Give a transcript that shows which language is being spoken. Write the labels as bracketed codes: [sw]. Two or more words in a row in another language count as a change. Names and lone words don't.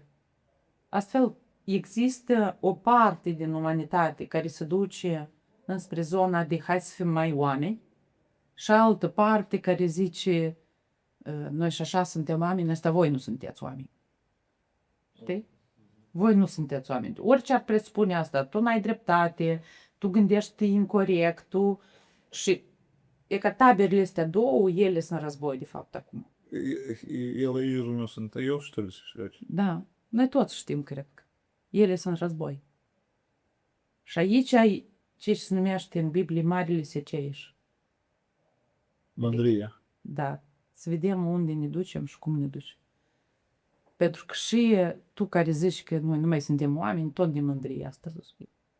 [ro] Astfel, există o parte din umanitate care se duce înspre zona de hai să fim mai oameni și altă parte care zice noi și așa suntem oameni, ăsta voi nu sunteți oameni. Știi? Voi nu sunteți oameni. Orice ar presupune asta, tu n-ai dreptate, tu gândești incorect, tu... Și e că taberele astea două, ele sunt război, de fapt, acum. El и Ирина sunt eu, [ru] что ли? [ro] Da, noi toți știm, cred că. Ele sunt război. Și aici ai ce se numește în Biblie Marele Seceiș. Mândria. Da. Să vedem unde ne ducem și cum ne ducem. Pentru că și tu care zici că noi nu mai suntem oameni, tot de mândrie asta să spui.